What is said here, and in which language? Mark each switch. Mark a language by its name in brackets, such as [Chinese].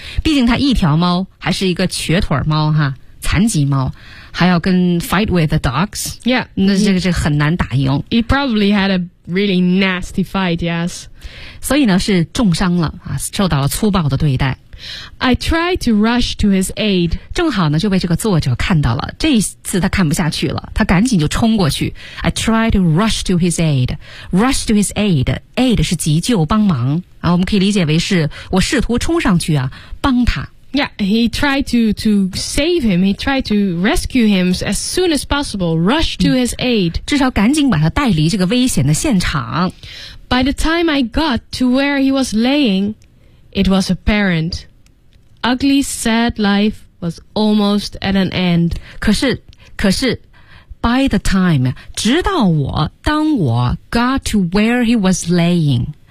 [Chinese] 毕竟他一条猫还是一个瘸腿猫哈、啊、残疾猫。还要跟 [English] fight with the dogs? Yeah. [Chinese] 那这个很难打赢。 [English] He probably had a really nasty fight, yes. [Chinese] 所以呢是重伤了、啊、受到了粗暴的对待。 [English] I tried to rush to his aid. [Chinese] 正好呢就被这个作者看到了。这一次他看不下去了他赶紧就冲过去。 [English] I tried to rush to his aid. Rush to his aid. [Chinese] Aid 是急救帮忙。啊、我们可以理解为是我试图冲上去啊帮他。 [English] Yeah, he tried to save him. He tried to rescue him as soon as possible. Rush to his aid. [Chinese] 至少赶紧把他带离这个危险的现场。 [English] By the time I got to where he was laying, it was apparent. Ugly's sad life was almost at an end. [Chinese] 可是 [English] by the time, [Chinese] 直到我当我 [English] got to where he was laying.